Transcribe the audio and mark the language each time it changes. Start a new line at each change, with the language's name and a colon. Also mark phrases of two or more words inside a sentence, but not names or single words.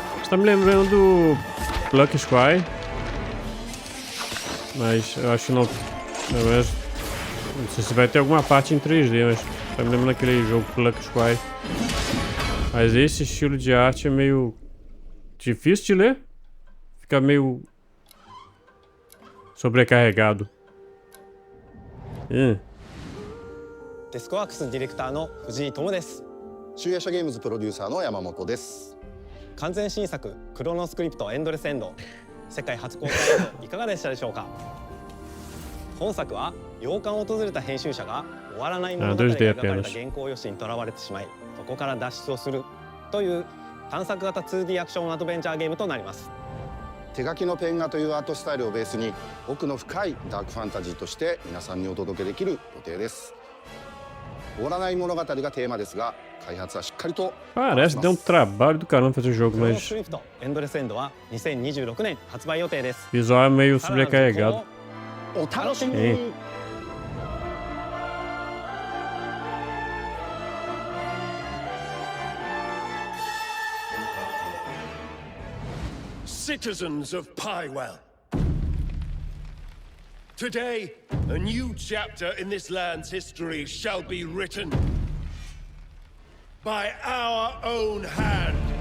Portuguese: Está me lembrando do Pluck Squire, mas eu acho que não. Não sei se vai ter alguma parte em 3D, mas está me lembrando daquele jogo Pluck Squire. Mas esse estilo de arte é meio difícil de ler. Fica meio sobrecarregado.
Japanese: デスクワークスディレクターの藤井智です。集英社ゲームズプロデューサーの山本です。完全新作クロノスクリプトエンドレスエンド、世界初公開いかがでしたでしょうか。本作は洋館を訪れた編集者が終わらない物語が描かれた原稿用紙にとらわれてしまい、そこから脱出をするという探索型 2D アクションアドベンチャーゲームとなります。手書きのペン画というアートスタイルをベースに奥の深いダークファンタジーとして皆さんにお届けできる予定です。終わらない物語がテーマですが、開発はしっかりと。
Portuguese: Parece que deu trabalho do caramba fazer o jogo, mas
Japanese: エンドレスエンドは2026年発売予定です。
Portuguese: visual é meio sobrecarregado.
Japanese: お楽しみ
Portuguese: Sim.
Japanese: に。
English: Citizens of Pywell. Today, a new chapter in this land's history shall be written by our own hand.